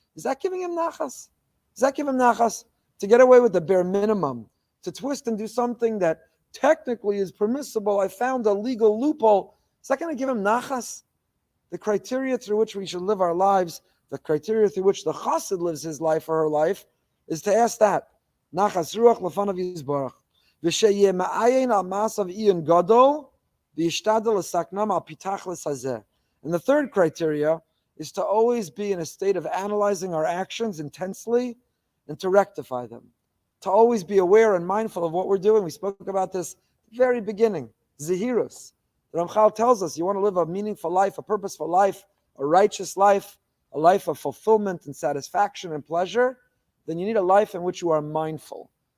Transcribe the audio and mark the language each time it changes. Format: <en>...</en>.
<en>Is that giving him nachas? Does that give him nachas? To get away with the bare minimum, to twist and do something that technically is permissible. I found a legal loophole. Is that going to give him nachas? The criteria through which we should live our lives, the criteria through which the chassid lives his life or her life, is to ask that.</en> <he>Nachas ruach לפניו יתברך. ושיהיה מעיין על מעשיו עיון גדול, וישתדל לתקנם על פי תכלית הזה.</he> <en>And the third criteria is to always be in a state of analyzing our actions intensely and to rectify them. To always be aware and mindful of what we're doing. We spoke about this at the very beginning. Zehirus. Ramchal tells us you want to live a meaningful life, a purposeful life, a righteous life, a life of fulfillment and satisfaction and pleasure, then you need a life in which you are mindful.</en>